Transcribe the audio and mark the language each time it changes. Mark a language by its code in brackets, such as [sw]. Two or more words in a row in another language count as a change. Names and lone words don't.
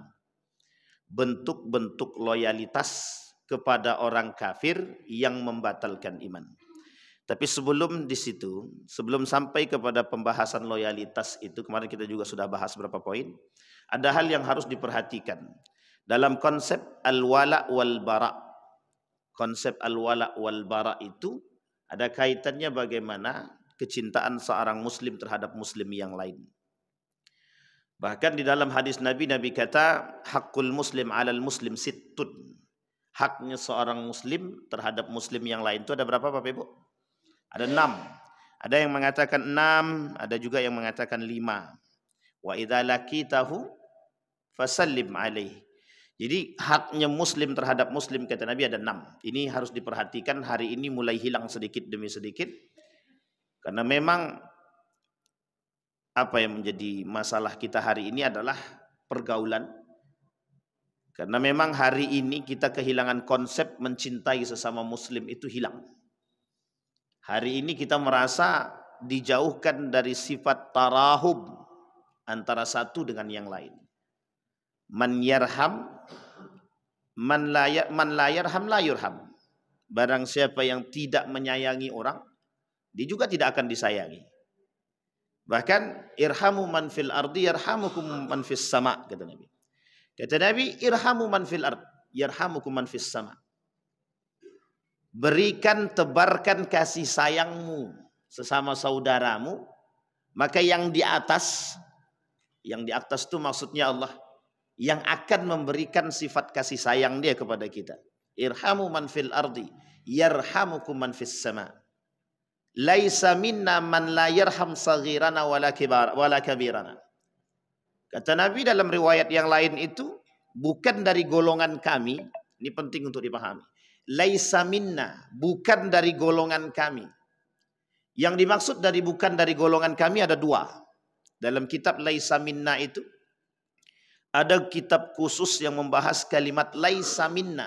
[id] Bentuk-bentuk loyalitas kepada orang kafir yang membatalkan iman. Tapi sebelum di situ, sebelum sampai kepada pembahasan loyalitas itu, kemarin kita juga sudah bahas beberapa poin. Ada hal yang harus diperhatikan dalam konsep [ar] الولاء والبراء. [id] Konsep [ar] الولاء والبراء [id] itu ada kaitannya bagaimana kecintaan seorang muslim terhadap muslim yang lain. Bahkan di dalam hadis Nabi kata, [ar] حق المسلم على المسلم ستة. [id] Haknya seorang muslim terhadap muslim yang lain itu ada berapa Bapak Ibu? Ada 6. Ada yang mengatakan 6, ada juga yang mengatakan 5. [ar] وإذا لقيته فسلم عليه. [id] Jadi haknya muslim terhadap muslim kata Nabi ada 6. Ini harus diperhatikan, hari ini mulai hilang sedikit demi sedikit. Karena memang apa yang menjadi masalah kita hari ini adalah pergaulan. Karena memang hari ini kita kehilangan konsep mencintai sesama muslim itu hilang. Hari ini kita merasa dijauhkan dari sifat tarahum antara satu dengan yang lain. [ar] من يرحم من لا يرحم لا يرحم. [id] Barang siapa yang tidak menyayangi orang, dia juga tidak akan disayangi. [ar] Bahkan ارحموا من في الأرض يرحمكم من في السماء, [id] kata Nabi. Kata Nabi, [ar] ارحموا من في الأرض يرحمكم من في السماء. [id] Berikan, tebarkan kasih sayangmu sesama saudaramu, maka yang di atas itu maksudnya Allah, yang akan memberikan sifat kasih sayang dia kepada kita. [ar] ارحموا من في الأرض يرحمكم من في السماء. ليس منا من لا يرحم صغيرنا ولا كبيرنا. [id] Kata Nabi dalam riwayat yang lain itu, bukan dari golongan kami, ini penting untuk dipahami. [ar] ليس منا, [id] bukan dari golongan kami. Yang dimaksud dari bukan dari golongan kami ada 2. Dalam kitab [ar] ليس منا [id] itu ada kitab khusus yang membahas kalimat [ar] ليس منا.